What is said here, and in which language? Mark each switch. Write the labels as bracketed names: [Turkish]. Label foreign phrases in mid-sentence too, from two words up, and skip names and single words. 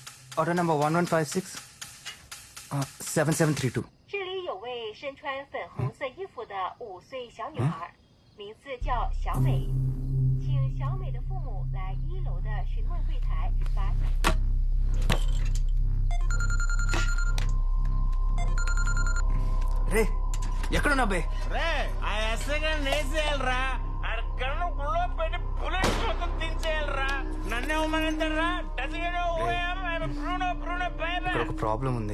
[English] Order number 1156, 7732. [Chinese] 这里有位身穿粉红色衣服的5岁小女孩，名字叫小美，请小美的父母来1楼的询问柜台把。 [Telugu] రే ఎక్కడున్నా బే? రే ఆ ఎస్ఐగా నేసేయాలరా ఆడ కన్ను గుళ్ళో పెట్టి బుల్లెట్ మొత్తం దించేయాలరా నన్నే ఉమ్మనంటారా ఇక్కడ ఒక ప్రాబ్లం ఉంది.